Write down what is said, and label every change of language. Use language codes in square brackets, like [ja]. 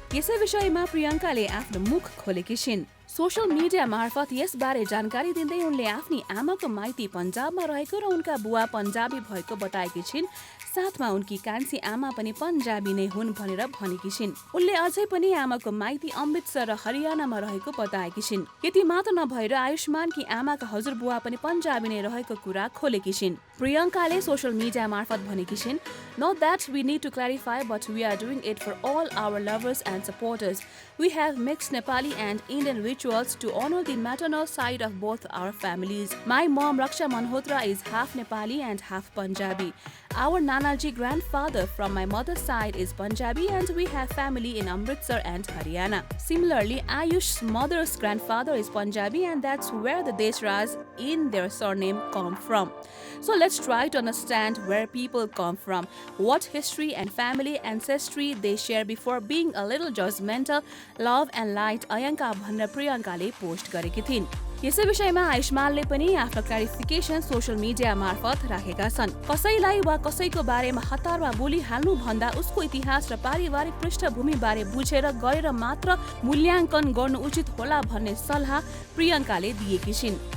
[ne] यसै विषयमा प्रियङ्काले आफ्नो मुख खोलेकी छिन्। सोशल मिडिया मार्फत यसबारे जानकारी दिँदै उनले आफ्नी आमाको माइती पन्जाबमा रहेको र उनका बुवा पन्जाबी भएको बताएकी छिन्। साथमा उनकी कान्छी आमा पनि पन्जाबी नै हुन् भनेर भनेकी छिन्। उनले अझै पनि आमाको माइती अमृतसर र हरियाणामा रहेको बताएकी छिन्। यति मात्र नभएर आयुष्मानकी आमाका हजुरबुवा पनि पन्जाबी नै रहेको कुरा खोलेकी छिन्। प्रियङ्काले सोशल मिडिया मार्फत भनेकी छिन्, [en] "Not that we need to clarify, but we are doing it for all our lovers and supporters. We have mixed Nepali and Indian rituals to honor the maternal side of both our families. My mom Raksha Malhotra is half Nepali and half Punjabi. Our Nanaji grandfather from my mother's side is Punjabi and we have family in Amritsar and Haryana. Similarly, Ayush's mother's grandfather is Punjabi and that's where the Desras in their surname come from. So let's try to understand where people come from, what history and family ancestry they share before being a little judgmental. Love and light [ne] Ayanka भनेर प्रियङ्काले post गरेकी थिइन्। यसै विषयमा आयुष्मानले पनि आफ्नो clarification social media मार्फत राखेका छन्। कसैलाई वा कसैको बारेमा हतारमा बोलिहाल्नु भन्दा उसको इतिहास र पारिवारिक पृष्ठभूमि बारे बुझेर गरेर मात्र मूल्याङ्कन गर्नु उचित होला भन्ने सल्लाह प्रियङ्काले दिएकी छिन्।